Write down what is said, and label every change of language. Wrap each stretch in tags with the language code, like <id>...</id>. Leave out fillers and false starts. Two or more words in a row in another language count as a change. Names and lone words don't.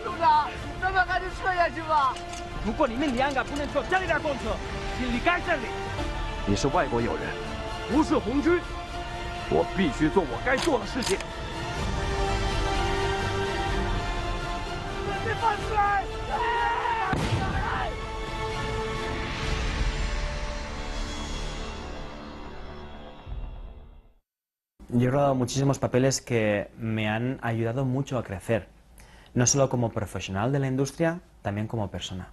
<zh>组长，咱们还是撤下去吧。如果你们2个不能坐这里的公车，请离开这里。你是外国友人，不是红军，我必须做我该做的事情。把你放出来！</zh> <es>Yo he rodado muchísimos papeles que me han ayudado mucho a crecer, no solo como profesional de la industria, también como persona.</es>